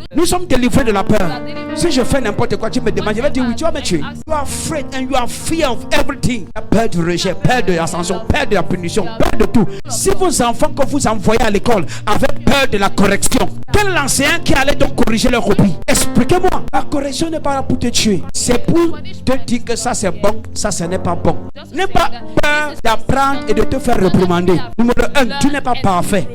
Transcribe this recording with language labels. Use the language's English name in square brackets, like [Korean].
[French] Nous sommes délivrés de la peur. Si je fais n'importe quoi, tu me demandes, je vais dire oui, tu vas me tuer. [English] You are afraid and you are fear of everything. [French] Peur du rejet, peur de l'ascension, peur de la punition, peur de tout. Si vos enfants que vous envoyez à l'école avec peur de la correction, quel est l'enseignant qui allait donc corriger leur copie? Expliquez-moi. La correction n'est pas là pour te tuer. C'est pour te dire que ça c'est bon, ça ce n'est pas bon. N'aie pas peur d'apprendre et de te faire réprimander. Numéro 1, tu n'es pas parfait.